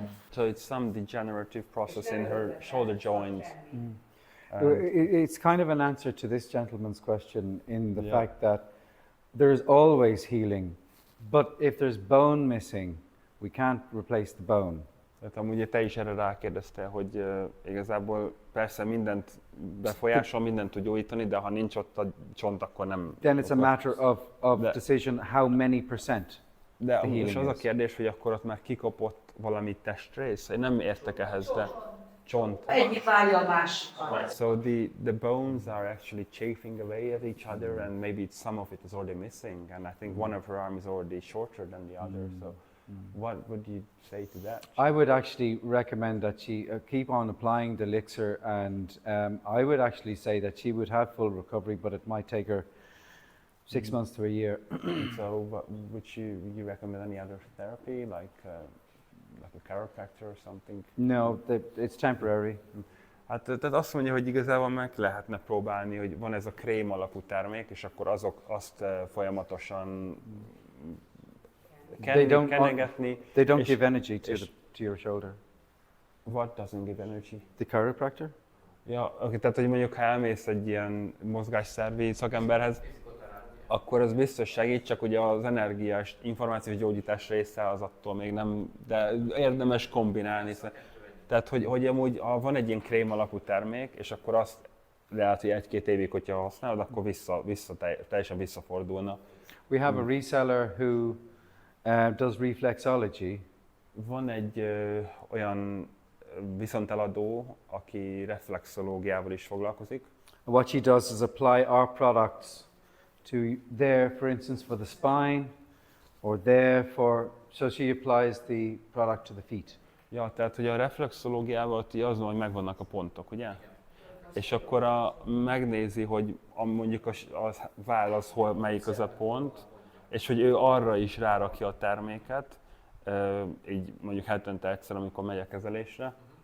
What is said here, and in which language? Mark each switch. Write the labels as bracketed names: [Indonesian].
[English] So it's some degenerative process in her shoulder joint. It's kind of an answer to this gentleman's question in the Yeah. fact that there's always healing, but if there's bone missing, we can't replace the bone. [Hungarian] Tehát amúgy te is erre rákérdeztél, hogy igazából persze mindent befolyásol, mindent tud gyógyítani, de ha nincs ott a csont, akkor nem. [English] Then it's a matter of [Hungarian] De- [English] decision how many percent. [Hungarian] De [English] the most healing [Hungarian] az a [English] is. [Hungarian] kérdés, hogy akkor ott már kikopott valami testrész? Én nem értek ehhez, de csont. Egyik válja a másikat. [English] So the bones are actually chafing away at each other, and maybe some of it is already missing. And I think one of her arm is already shorter than the other. So, what would you say to that? I would actually recommend that she keep on applying the elixir, and I would actually say that she would have full recovery, but it might take her 6 months to a year. So, would you recommend any other therapy, like a chiropractor or something? No, it's temporary. [Hungarian] Hát tehát azt mondja, hogy igazából meg lehetne próbálni, hogy van ez a krém alapú termék, és akkor azt folyamatosan kenegetni. [English] They don't [Hungarian] és- [English] give energy to, [Hungarian] és- [English] to your shoulder. What doesn't give energy? The chiropractor? [Hungarian] Ja, okay, tehát hogy mondjuk ha elmész egy ilyen mozgásszervi szakemberhez, akkor az biztos segít, csak ugye az energiás információs gyógyítás része az attól még nem, de érdemes kombinálni. Tehát, hogy amúgy van egy ilyen krém alapú termék, és akkor azt lehet, hogy egy-két évig, hogyha használod, akkor teljesen visszafordulna. [English] We have a reseller who does reflexology. [Hungarian] Van egy olyan viszonteladó, aki reflexológiával is foglalkozik. [English] What she does is apply our products to there, for instance, for the spine, or there for, so she applies the product to the feet. [Hungarian] Ja, tehát hogy a reflexológiával az, hogy megvannak a pontok, ugye? És akkor megnézi, hogy mondjuk a váll az, hol, melyik az a pont, és hogy ő arra is rárakja a terméket, így mondjuk hetente egyszer, amikor megy a kezelésre.